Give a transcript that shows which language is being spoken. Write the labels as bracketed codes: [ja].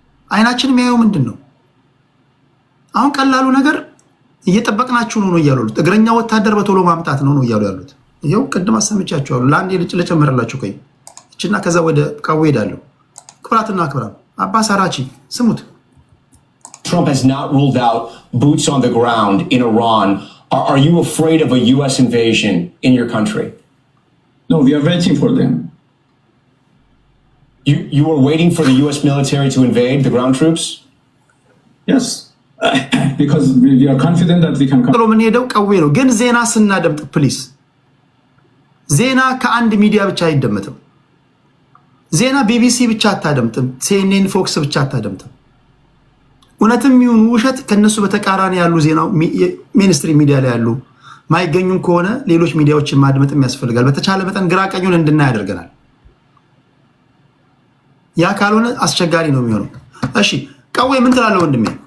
[am] አይናችን የሚያየው ምንድን ነው? አሁን ቀላሉ ነገር እየጠበቅናችሁ ነው እያሉት፣ እግረኛ ወታደር በቶሎ ማምጣት ነው እያሉ ያሉት። ይሄው ቅድም አሰምቻችኋለሁ። ለአንድ ልጨምርላችሁ ቆይ እችና ከዛ ወደ ቃው ሄዳለሁ። ክብራትና ክብራት አባስ አራቺ ስሙት። [en] Trump has not ruled out boots on the ground in Iran. Are you afraid of a U.S. invasion in your country? No, we are waiting for them. You are waiting for the U.S. military to invade the ground troops? Yes, because we are confident that we can come. [am] ምን ሄደው ቀዌ ነው። ግን ዜና ስናደምጥ ፕሊስ ዜና ከአንድ ሚዲያ ብቻ አይደመጥም። ዜና ቢቢሲ ብቻ አታደምጥም። ሲኤንኤን፣ ፎክስ ብቻ አታደምጥም። እውነትም ይሁን ውሸት ከነሱ በተቃራኒ ያሉ ዜና ሚኒስትሪ ሚዲያ ላይ ያሉ ማይገኙም ከሆነ ሌሎች ሚዲያዎችን ማድመጥም ያስፈልጋል። በተቻለ መጠን ግራ ቀኙን እንድናይ ያደርገናል። ያ ካልሆነ አስቸጋሪ ነው የሚሆነው። እሺ ቀዌ ምን ትላለህ ወንድሜ?